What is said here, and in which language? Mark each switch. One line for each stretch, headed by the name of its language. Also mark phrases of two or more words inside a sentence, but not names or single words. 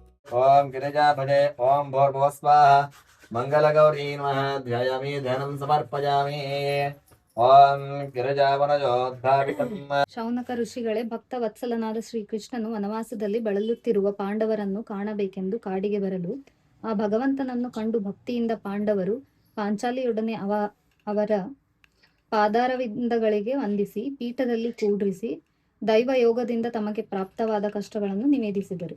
Sanskrit: ओम गिरिजापदे ओम भोर्भुवः स्वाहा मंगलगौरी नमः ध्यायामि ध्यानं समर्पयामि ओम गिरिजावनजोद्धावितम्
Kannada: ಶೌನಕ ಋಷಿಗಳೇ, ಭಕ್ತ ವತ್ಸಲನಾದ ಶ್ರೀಕೃಷ್ಣನು ವನವಾಸದಲ್ಲಿ ಬಳಲುತ್ತಿರುವ ಪಾಂಡವರನ್ನು ಕಾಣಬೇಕೆಂದು ಕಾಡಿಗೆ ಬರಲು ಆ ಭಗವಂತನನ್ನು ಕಂಡು ಭಕ್ತಿಯಿಂದ ಪಾಂಡವರು ಪಾಂಚಾಲಿಯೊಡನೆ ಅವರ ಪಾದಾರವಿಂದಗಳಿಗೆ ವಂದಿಸಿ ಪೀಠದಲ್ಲಿ ಕೂಡ್ರಿಸಿ ದೈವಯೋಗದಿಂದ ತಮಗೆ ಪ್ರಾಪ್ತವಾದ ಕಷ್ಟಗಳನ್ನು ನಿವೇದಿಸಿದರು.